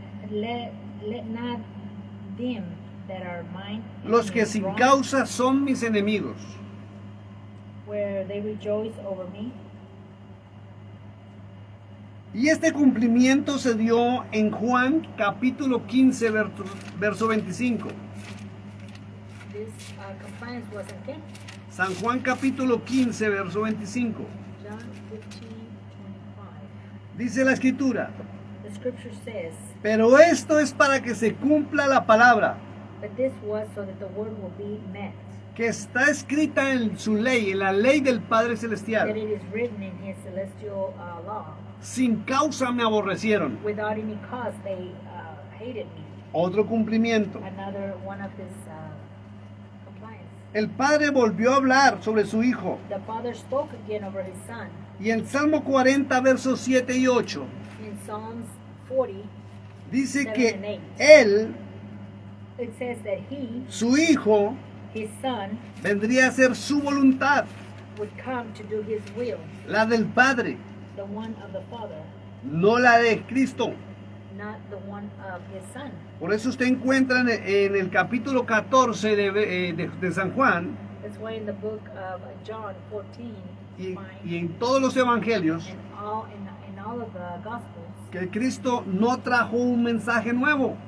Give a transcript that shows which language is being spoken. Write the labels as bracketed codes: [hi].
[en] let not them that are mine [es] los que sin [en] wrong, [es] causa son mis enemigos. [en] where they rejoice over me. [es] Y este cumplimiento se dio en Juan capítulo 15, verso 25. [en] This compliance was in King, [es] San Juan capítulo 15, verso 25. [en] John 15:25. [es] Dice la escritura, [en] The scripture says, [es] pero esto es para que se cumpla la palabra [en] but this was so that the word will be met, [es] que está escrita en su ley, en la ley del Padre [en] that [es] Celestial. [en] it is written in his celestial law. [es] Sin causa me aborrecieron. [en] Without any cause, they hated me. [es] Otro cumplimiento. [en] Another one of his compliance. [es] El Padre volvió a hablar sobre su Hijo. [en] The father spoke again over his son. [es] Y en Salmo 40, versos 7 y 8, [en] In Psalms 40, [es] dice [en] 7 and [es] que [en] 8, [es] Él, [en] it says that he, [es] su Hijo, [en] his son, [es] vendría a hacer su voluntad, [en] would come to do his will, [es] la del Padre, [en] the one of the Father, [es] no la de Cristo. [en] not the one of his son. [es] Por eso usted encuentra en el capítulo 14 de San Juan [en] That's why in the book of John 14, you [es] y [en] find, [es] en todos los evangelios [en] in all of the Gospels, [es] que Cristo no trajo un mensaje nuevo.